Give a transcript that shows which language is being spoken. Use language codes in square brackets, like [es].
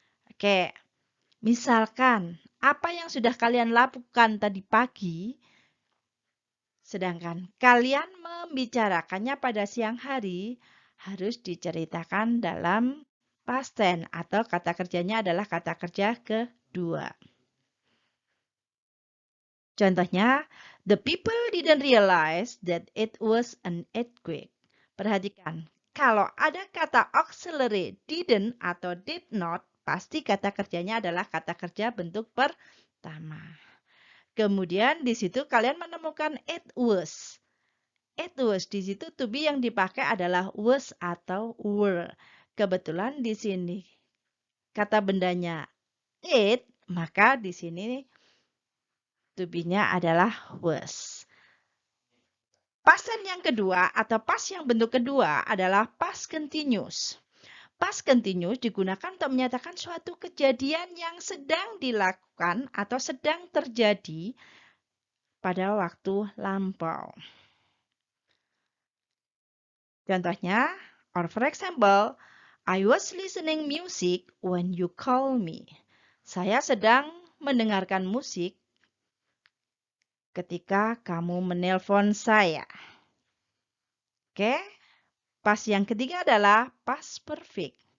[id] Oke, misalkan apa yang sudah kalian lakukan tadi pagi, sedangkan kalian membicarakannya pada siang hari, harus diceritakan dalam past tense atau kata kerjanya adalah kata kerja kedua. [en] Contohnya, the people didn't realize that it was an earthquake. [id] Perhatikan, kalau ada kata auxiliary didn't atau did not, pasti kata kerjanya adalah kata kerja bentuk pertama. Kemudian di situ kalian menemukan it was. It was di situ to be yang dipakai adalah was atau were. Kebetulan di sini kata bendanya it, maka di sini to be-nya adalah was. Past tense yang kedua atau past yang bentuk kedua adalah past continuous. Past continuous digunakan untuk menyatakan suatu kejadian yang sedang dilakukan atau sedang terjadi pada waktu lampau. Contohnya, [en] or for example, I was listening music when you call me. [id] Saya sedang mendengarkan musik ketika kamu menelpon saya. Oke, past yang ketiga adalah past perfect.